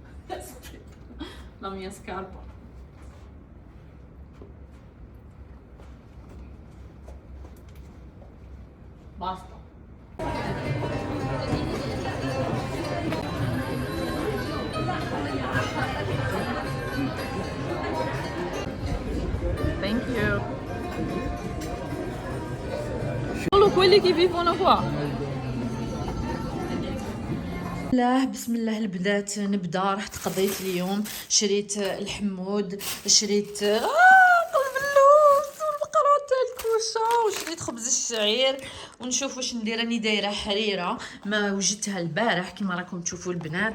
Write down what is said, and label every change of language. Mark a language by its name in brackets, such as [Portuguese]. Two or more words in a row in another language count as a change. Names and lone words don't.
[Italian] La mia scarpa. Basta. [English] Thank you. [Italian] Solo quelli che vivono qua. [Arabic] بسم الله البنات، نبدا. رحت قضيت اليوم، شريت الحمود، شريت قلب اللوز والبقرة تاع الكوشه، وشريت خبز الشعير. ونشوف واش ندير. راني دايره حريره ما وجدتها البارح كما راكم تشوفوا البنات.